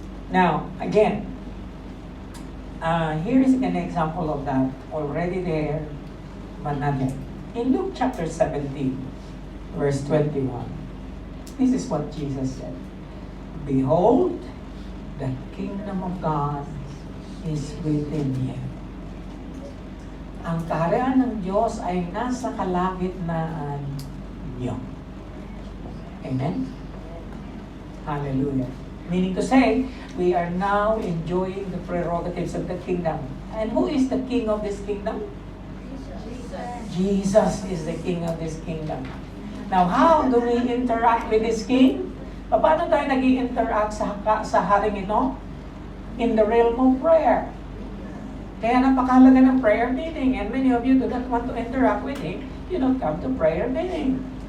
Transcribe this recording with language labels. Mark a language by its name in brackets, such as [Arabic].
[English] Now, again, here is an example of that already there, but not yet. In Luke chapter 17, verse 21, this is what Jesus said. Behold, the kingdom of God is within you. [Filipino] Ang kaharian ng Diyos ay nasa kalagitnaan niyo. [English] Amen? Hallelujah. Meaning to say, we are now enjoying the prerogatives of the kingdom. And who is the king of this kingdom? Jesus is the king of this kingdom. Now, how do we interact with this king? [Filipino] Paano tayo nag-i-interact sa haring ito? [English] In the realm of prayer. [Filipino] Kaya napakahalaga ng prayer meeting. [English] And many of you do not want to interact with him. You don't come to prayer meeting.